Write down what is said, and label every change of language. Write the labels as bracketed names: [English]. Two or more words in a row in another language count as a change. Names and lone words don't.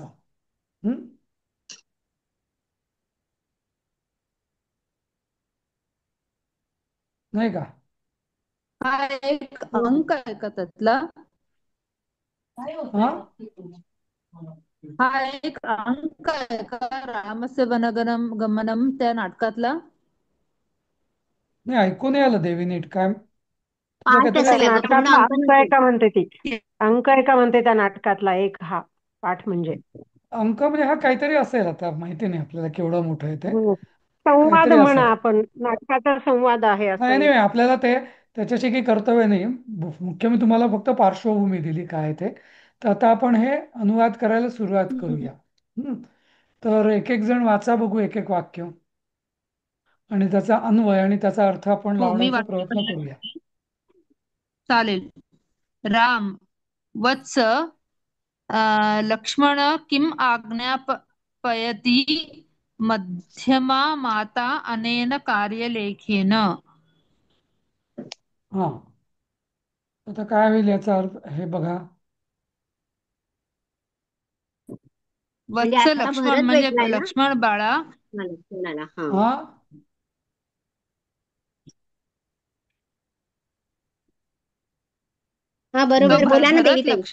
[Marathi] हम्म. नाही का? हा एक हो. अंक आहे का त्यातला? हा, हा एक अंक आहे का [Sanskrit] रामस्य वनगनम गमनम [Marathi] त्या नाटकातला? नाही ऐकून नाही आलं देवी नीट काय तुला पाठ काहीतरी. त्या असेल अगं, पूर्ण नाटकातला अंक अंक आहे नसेल. का म्हणते ती? अंक आहे का म्हणते त्या नाटकातला एक हा पाठ म्हणजे? अंक म्हणजे हा काहीतरी असेल, आता माहिती नाही आपल्याला केवढं मोठं आहे ते. हम्म. संवाद काहीतरी म्हणा, असेल. आपण नाटकाचा संवाद आहे असं नाही एक. नाही, आपल्याला ते त्याच्याशी काही कर्तव्य नाही. मुख्य मी तुम्हाला फक्त पार्श्वभूमी दिली काय आहे ते. तर आता आपण हे अनुवाद करायला सुरुवात करूया. हम्म. तर एक एक जण वाचा बघू एक एक वाक्य, आणि त्याचा अन्वय आणि त्याचा अर्थ आपण हो, मी लावण्याचा वाक्य प्रयत्न करूया. बनवते. चालेल. [Sanskrit] राम वत्स लक्ष्मण किम आज्ञापयति मध्यमा माता अनेन कार्यलेखेन. [Marathi] हा, आता काय होईल याचा अर्थ हे बघा. म्हणजे वत्स आता लक्ष्मण भरत म्हणजे भेटलाय ना लक्ष्मण बाळा. मला कोणाला? हा. हा, हा बरोबर, बोला ना देवी ताई.